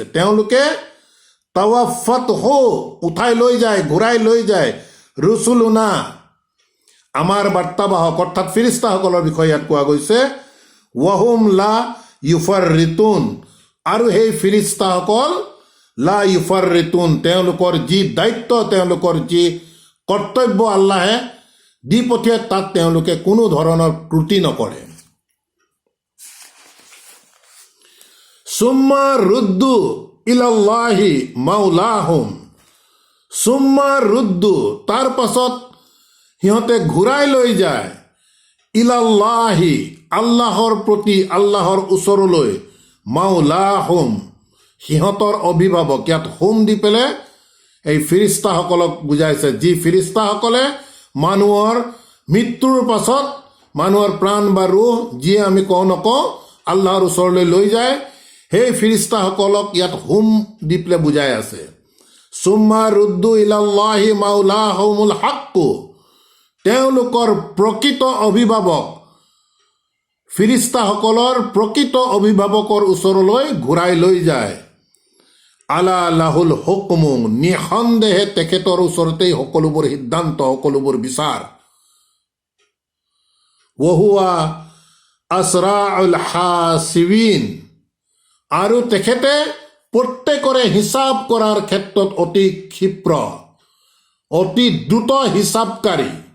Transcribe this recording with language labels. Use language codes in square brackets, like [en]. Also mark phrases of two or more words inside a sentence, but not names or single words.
[as] তেওঁলোকে তাৱাফাতহু, উঠাই লৈ যায়, ঘূৰাই লৈ যায়, ৰুসুলুনা, আমাৰ বাৰ্তাবাহক অৰ্থাৎ ফিৰিস্তাসকলৰ বিষয়ে ইয়াত কোৱা গৈছে। [ar] وهم لا يفرطون, [as] আৰু সেই ফিৰিস্তাসকল [ar] لا يفرطون, [as] তেওঁলোকৰ যি দায়িত্ব, তেওঁলোকৰ যি কৰ্তব্য আল্লাহে দি পঠিয়ায় তাত তেওঁলোকে কোনো ধৰণৰ ত্ৰুটি নকৰে। [ar] ثم ردوا إلى الله مولاهم، ثم ردوا, [as] তাৰ পাছত সিহঁতে ঘূৰাই লৈ যায়, ইলাল্লাহি, আল্লাহৰ প্ৰতি, আল্লাহৰ ওচৰলৈ, মাওলাহুম, সিহঁতৰ অভিভাৱক। ইয়াত হোম দি পেলাই এই ফিৰিস্তাসকলক বুজাইছে, যি ফিৰিস্তাসকলে মানুহৰ মৃত্যুৰ পাছত মানুহৰ প্ৰাণ বা ৰুহ যিয়ে আমি কওঁ নকওঁ আল্লাহৰ ওচৰলৈ লৈ যায়, সেই ফিৰিস্তাসকলক ইয়াত হোম দি পেলাই বুজাই আছে। [ar] ثم ردوا إلى الله مولاهم الحق, [as] তেওঁলোকৰ প্ৰকৃত অভিভাৱক, ফিৰিস্তাসকলৰ প্ৰকৃত অভিভাৱকৰ ওচৰলৈ ঘূৰাই লৈ যায়। [ar] ألا له الحكم, [as] নিঃসন্দেহে তেখেতৰ ওচৰতেই সকলোবোৰ সিদ্ধান্ত, সকলোবোৰ বিচাৰ। [ar] وهو أسرع الحاسبين, [as] আৰু তেখেতে প্ৰত্যেকৰে হিচাপ কৰাৰ ক্ষেত্ৰত অতি ক্ষিপ্ৰ, অতি দ্ৰুত হিচাপকাৰী।